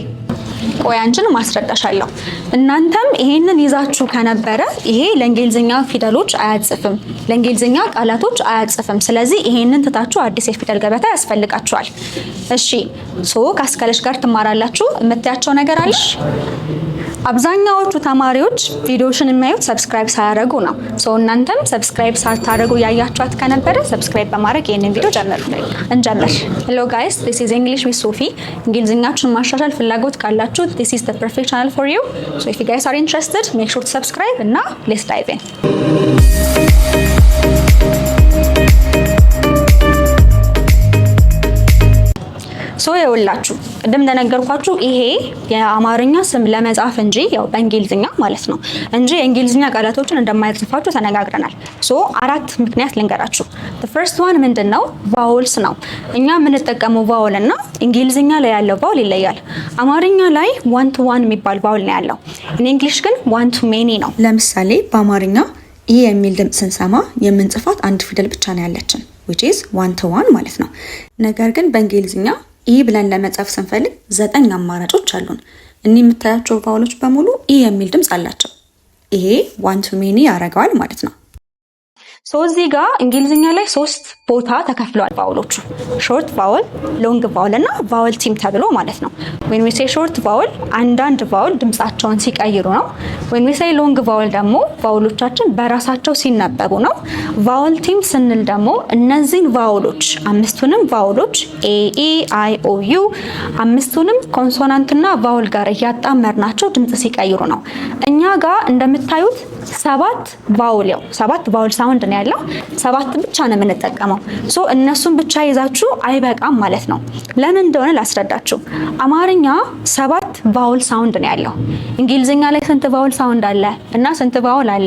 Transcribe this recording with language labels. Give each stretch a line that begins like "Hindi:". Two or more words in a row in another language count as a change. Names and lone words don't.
Amharic: ቆይ አንቺን ማስረዳሻለሁ። እናንተም ይሄንን ይዛችሁ ከነበረ ይሄ ለእንግሊዝኛ ፊደሎች አያጽፍም፣ ለእንግሊዝኛ ቃላቶች አያጽፍም። ስለዚህ ይሄንን ትታችሁ አዲስ የፊደል ገበታ ያስፈልጋችኋል። እሺ ከአስካለሽ ጋር ትማራላችሁ። የምታያቸው ነገር አለ። አብዛኛዎቹ ተማሪዎች ቪዲዮሽን የሚያዩት ሰብስክራይብ ሳያደርጉ ነው። እናንተም ሰብስክራይብ ሳታደርጉ ያያችኋት ከነበረ ሰብስክራይብ በማድረግ ይሄንን ቪዲዮ እንጀምር።
English: Hello guys, this is English with Sophie.
Amharic: እንግሊዝኛችሁን ማሻሻል ፍላጎት ካላችሁ
English: this is the perfect channel for you. So if you guys are interested, make sure to subscribe and now let's dive in.
Amharic: ይኸውላችሁ ቅድም እንደነገርኳችሁ ይሄ የአማርኛ ስም ለመጻፍ እንጂ ያው በእንግሊዝኛ ማለት ነው እንጂ የእንግሊዝኛ ቃላቶችን እንደማይጽፋችሁ ተነጋግረናል። አራት ምክንያት ልንገራችሁ።
English: the first one
Amharic: ምንድነው? ቫውልስ ነው። እኛ የምንጠቀመው ቫውል እና እንግሊዝኛ ላይ ያለው ቫውል ይለያል። አማርኛ ላይ
English: one to one
Amharic: የሚባል ቫውል ነው ያለው። እንግሊሽ ግን
English: one to many
Amharic: ነው። ለምሳሌ በአማርኛ ኢ የሚል ድምጽ ስንሰማ የምንጽፋት አንድ ፊደል ብቻ ነው ያለችን
English: which is one to one
Amharic: ማለት ነው። ነገር ግን በእንግሊዝኛ ኢ ብለን ለመጻፍ ስንፈልግ 9 አማራጮች አሉን። እነዚህ የምታያቸው ቫውሎች በሙሉ ኢ የሚል ድምጽ አላቸው። ይሄ
English: one to many
Amharic: ያደርገዋል ማለት ነው። እዚህ ጋር እንግሊዝኛ ላይ 3 ቦታ ተከፍለዋል ቫውሎቹ።
English: short vowel, long vowel
Amharic: እና
English: vowel team
Amharic: ተብሎ ማለት ነው።
English: when we say short vowel
Amharic: አንዳንድ ቫውል ድምጻቸውን ሲቀይሩ ነው።
English: when we say long vowel
Amharic: ደግሞ ቫውሎቻችን በራሳቸው ሲነበቡ ነው።
English: vowel team
Amharic: ስንል ደግሞ እነዚህን ቫውሎች አምስቱንም ቫውሎች
English: A E I O U
Amharic: አምስቱንም ኮንሶናንትና ቫውል ጋር እያጣመርናቸው ድምጽ ሲቀይሩ ነው። እኛ ጋር እንደምታዩት 7
English: vowel sound
Amharic: ነው ያለው። 7 ብቻ ነው የምንጠቀመው። እነሱን ብቻ ይዛችሁ አይበቃም ማለት ነው። ለምን እንደሆነ ላስረዳችሁ። አማርኛ 7
English: vowel sound
Amharic: ነው ያለው። እንግሊዝኛ ላይ ስንት
English: vowel sound
Amharic: አለ እና ስንት ቫውል አለ?